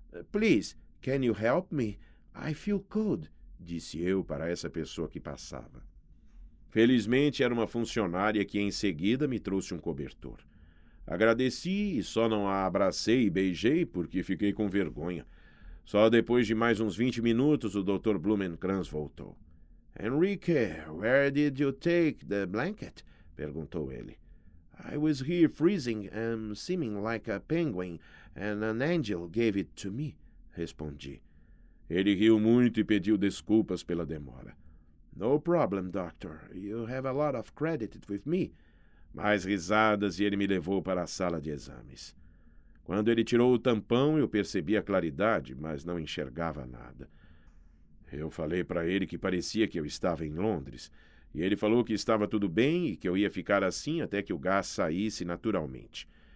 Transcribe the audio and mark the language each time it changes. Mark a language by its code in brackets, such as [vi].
[en] "Please, can you help me? I feel cold", [pt] disse eu para essa pessoa que passava. Felizmente era uma funcionária que em seguida me trouxe um cobertor. Agradeci e só não a abracei e beijei porque fiquei com vergonha. Só depois de mais uns 20 minutos o Dr. Blumenkranz voltou. [en] "Henrique, where did you take the blanket?" [pt] perguntou ele. [en] "I was here freezing and seeming like a penguin, and an angel gave it to me", [pt] respondi. Ele riu muito e pediu desculpas pela demora. [en] "No problem, doctor. You have a lot of credit with me." [pt] Mais risadas e ele me levou para a sala de exames. Quando ele tirou o tampão, eu percebi a claridade, mas não enxergava nada. Eu falei para ele que parecia que eu estava em Londres, e ele falou que estava tudo bem e que eu ia ficar assim até que o gás saísse naturalmente.